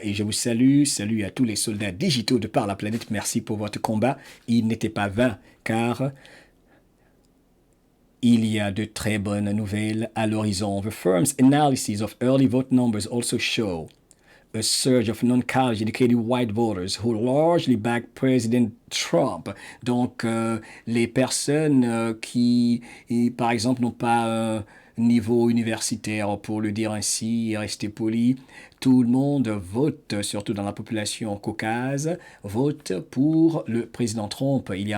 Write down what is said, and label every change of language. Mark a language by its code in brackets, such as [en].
[fr] Et je vous salue à tous les soldats digitaux de par la planète. Merci pour votre combat. Il n'était pas vain car il y a de très bonnes nouvelles à l'horizon. [en] The firm's analysis of early vote numbers also show a surge of non-college educated white voters who largely back President Trump. [fr] Donc, les personnes qui, par exemple, n'ont pas un niveau universitaire, pour le dire ainsi, rester poli, tout le monde vote, surtout dans la population caucase, vote pour le président Trump.